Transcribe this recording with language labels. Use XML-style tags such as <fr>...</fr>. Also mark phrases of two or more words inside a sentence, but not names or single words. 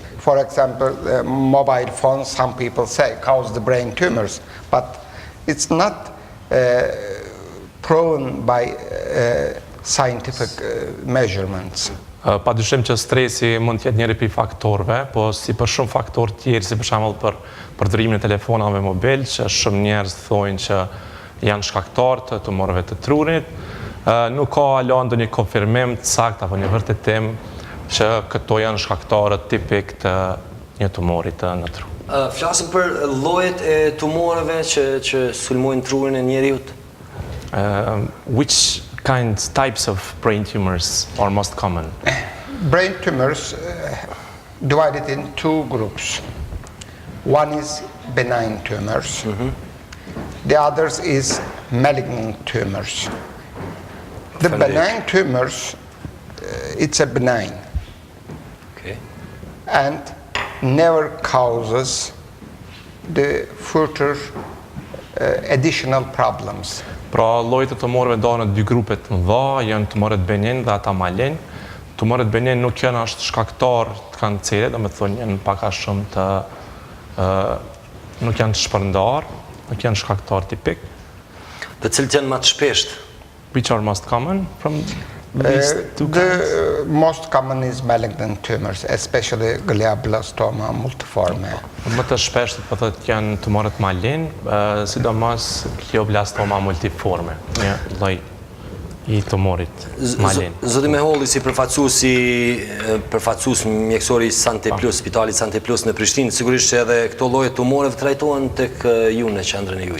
<en>For example, mobile phones, some people say, cause the brain tumors, but it's not proven by scientific measurements.</en> <sq>Pa dyshim që stresi mund t'jetë njëri prej faktorëve, po si për shumë faktorë tjerë, si për shembull për përdorimin e telefonave mobil, që shumë njerëz thonë që janë shkaktar të tumorëve të trurit, nuk ka ndonjë konfirmim të saktë apo një vërtetim që këto janë shkaktarët tipik të një tumori në tru. Flasim për llojet e tumorëve që sulmojnë trurin e njeriut.</sq> <en>Which types of brain tumors are most common? Brain tumors divided in two groups. One is benign tumors. The others is malignant tumors. The benign tumors, it's a benign. Okay. And never causes the further additional problems.</en> <sq>Pra llojet e tumorëve ndahen në dy grupe të mëdha, janë tumorët benign dhe ata malign. Tumorët benign nuk janë as shkaktar të kancerit, domethënë janë pak a shumë të nuk janë të shpërndar, nuk janë shkaktar tipik. Të cilët janë më të shpeshtë?</sq> <en>Which are most common from these two kinds? The most common is malignant tumors, especially glioblastoma multiforme.</en> <sq>Më të shpeshtë po thotë janë tumorët malign, sidomos glioblastoma multiforme, një lloj i tumorit malign. Zoti Meholli, si përfaqësues mjekësor i Sante Plus, Spitalit Sante Plus në Prishtinë, sigurisht që edhe këto lloje tumoreve trajtohen tek ju në qendrën e juaj.</sq>